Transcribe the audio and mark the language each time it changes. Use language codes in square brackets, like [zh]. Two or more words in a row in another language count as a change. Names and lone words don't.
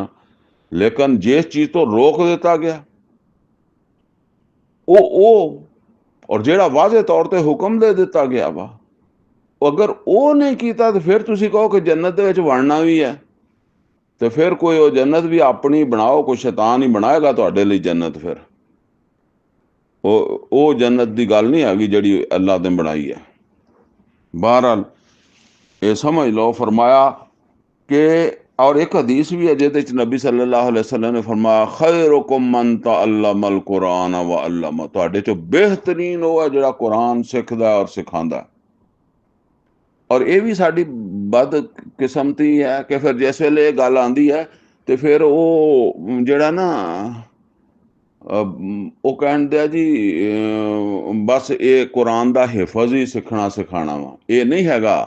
[pa] ਲੇਕਿਨ ਜਿਸ ਚੀਜ਼ ਤੋਂ ਰੋਕ ਦਿੱਤਾ ਗਿਆ ਉਹ ਔਰ ਜਿਹੜਾ ਵਾਜ਼ੇ ਤੌਰ ਤੇ ਹੁਕਮ ਦੇ ਦਿੱਤਾ ਗਿਆ ਵਾ, ਅਗਰ ਉਹ ਨਹੀਂ ਕੀਤਾ ਤੇ ਫਿਰ ਤੁਸੀਂ ਕਹੋ ਕਿ ਜੰਨਤ ਦੇ ਵਿੱਚ ਵੜਨਾ ਵੀ ਹੈ, ਤੇ ਫਿਰ ਕੋਈ ਉਹ ਜੰਨਤ ਵੀ ਆਪਣੀ ਬਣਾਓ, ਕੋਈ ਸ਼ੈਤਾਨ ਹੀ ਬਣਾਏਗਾ ਤੁਹਾਡੇ ਲਈ ਜੰਨਤ। ਫਿਰ ਉਹ ਜੰਨਤ ਦੀ ਗੱਲ ਨਹੀਂ ਹੈਗੀ ਜਿਹੜੀ ਅੱਲਾ ਨੇ ਬਣਾਈ ਹੈ। ਬਹਰਹਾਲ ਇਹ ਸਮਝ ਲਓ, ਫਰਮਾਇਆ ਕਿ ਔਰ ਇੱਕ ਹਦੀਸ ਵੀ ਹੈ ਜਿਹਦੇ ਚ ਨਬੀ [ar] صلى الله عليه وسلم [pa] ਨੇ ਫਰਮਾਇਆ [ar] خيركم من تعلم القرآن وعلم, [pa] ਤੁਹਾਡੇ ਚੋਂ ਬਿਹਤਰੀਨ ਉਹ ਹੈ ਜਿਹੜਾ ਕੁਰਾਨ ਸਿੱਖਦਾ ਔਰ ਸਿਖਾਉਂਦਾ। ਔਰ ਇਹ ਵੀ ਸਾਡੀ ਬਦ ਕਿਸਮਤੀ ਹੈ ਕਿ ਫਿਰ ਜਿਸ ਵੇਲੇ ਇਹ ਗੱਲ ਆਉਂਦੀ ਹੈ ਤੇ ਫਿਰ ਉਹ ਜਿਹੜਾ ਨਾ ਉਹ ਕਹਿੰਦੇ ਆ ਜੀ ਬਸ ਇਹ ਕੁਰਾਨ ਦਾ ਹਿਫਜ਼ ਹੀ ਸਿੱਖਣਾ ਸਿਖਾਉਣਾ ਵਾ, ਇਹ ਨਹੀਂ ਹੈਗਾ।